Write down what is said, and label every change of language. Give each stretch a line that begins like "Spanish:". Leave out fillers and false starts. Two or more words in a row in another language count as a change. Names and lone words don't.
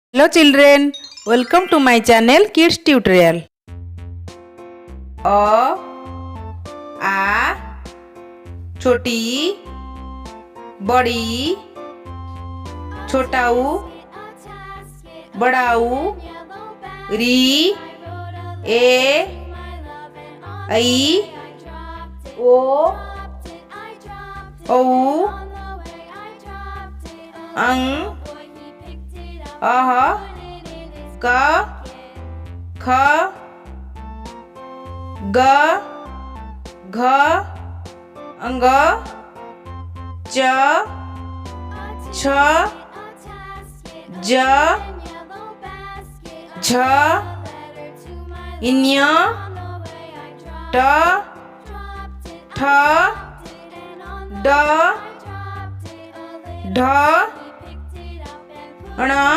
English: Hello children, welcome to my channel Kids Tutorial.
Hindi: अ आ छोटी बड़ी छोटा ऊ बड़ा ऊ री ए ऐ ओ औ अं अह क ख ग घ अंग च छ ज झ इन्य ट ठ ड ढ ण